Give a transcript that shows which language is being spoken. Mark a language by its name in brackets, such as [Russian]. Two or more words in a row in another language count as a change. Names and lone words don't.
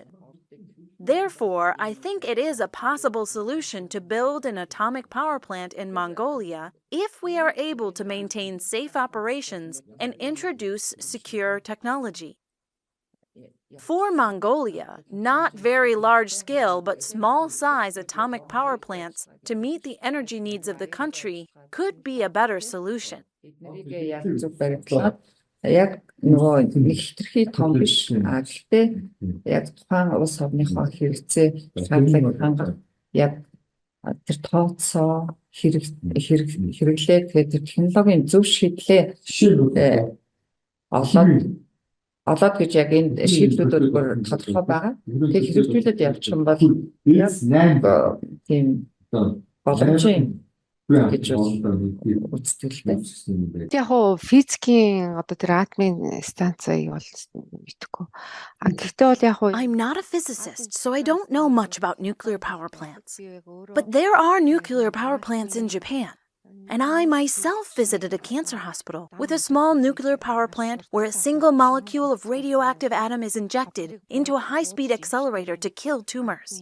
[English] Therefore, I think it is a possible solution to build an atomic power plant in Mongolia if we are able to maintain safe operations and introduce secure technology. For Mongolia, not very large-scale but small-size atomic power plants to meet the energy needs of the country could be a better solution. [Mongolian] Яг нөгөө нэг хэтэрхий том биш гэхдээ яг тухайн улс орныхоо хэрэгцээ шаардлагыг хангах яг тэр тооцоо хэрэглээ тэгээд тэр технологийн зөв шийдлээ олоод гэж яг энэ шийдлүүд бүр тодорхой байгаа. Тэгээд хэрэгжүүлээд явчих юм бол яг тийм боломжийн гэж үзтгэлтэй. Яг хоо физикийн одоо тэр атомын станцыг бол мэдхгүй. Гэхдээ бол яг хоо [English] I'm not a physicist, so I don't know much about nuclear power plants. But there are nuclear power plants in Japan. And I myself visited a cancer hospital with a small nuclear power plant where a single molecule of radioactive atom is injected into a high-speed accelerator to kill tumors.